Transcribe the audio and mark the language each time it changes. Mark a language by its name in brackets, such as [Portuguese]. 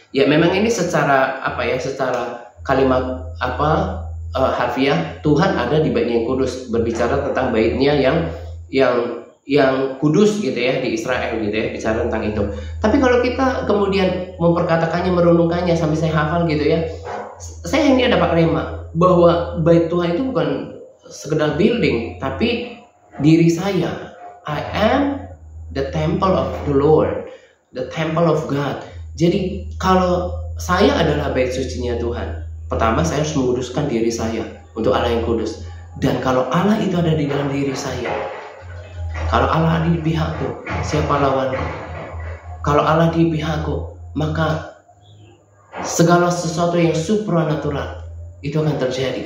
[Indonesian] Ya, memang ini secara secara kalimat harfiah, Tuhan ada di bait yang kudus, berbicara tentang baitnya yang kudus gitu ya, di Israel gitu ya, bicara tentang itu. Tapi kalau kita kemudian memperkatakannya, merenungkannya sampai saya hafal gitu ya, saya ini dapat rema bahwa bait Tuhan itu bukan sekedar building, tapi diri saya. [English] I am the temple of the Lord, the temple of God. [Indonesian] Jadi kalau saya adalah bait sucinya Tuhan, pertama saya harus menguduskan diri saya untuk Allah yang kudus. Dan kalau Allah itu ada di dalam diri saya, kalau Allah di pihakku, siapa lawanku? Kalau Allah di pihakku, maka segala sesuatu yang supranatural itu akan terjadi.